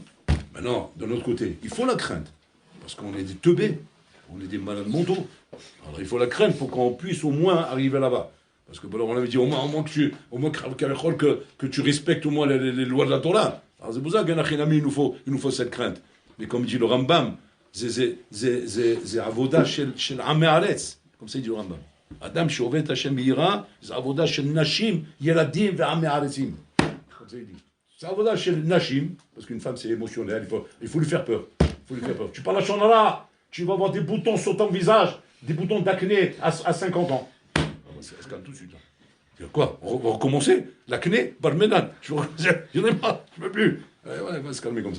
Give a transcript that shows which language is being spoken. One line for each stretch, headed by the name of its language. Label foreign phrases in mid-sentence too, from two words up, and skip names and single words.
French: Maintenant, de l'autre côté, il faut la crainte. Parce qu'on est des teubés, on est des malades mentaux. Alors il faut la crainte pour qu'on puisse au moins arriver là-bas. Parce que alors, on avait dit au moins que tu respectes au moins les lois de la Torah. Alors c'est pour ça qu'un achinami, il nous faut cette crainte. Mais comme dit le Rambam, c'est
Hebrew: עבודה של עמי הארץ.
French: Comme ça il dit le Rambam.
Hebrew: אדם שובט השם ביראה, c'est עבודה של נשים ילדים ועמי ארצים.
French: Comme ça il dit. C'est
Hebrew: עבודה של נשים,
French: parce qu'une femme c'est émotionnel, il faut lui faire peur. Tu parles à Shonara, Tu vas avoir des boutons sur ton visage, des boutons d'acné à 50 ans. Ça se calme tout de suite. Là. Quoi? On va recommencer? L'acné? Barménane. J'en ai marre, je ne peux plus. Ouais, on va se calmer comme ça.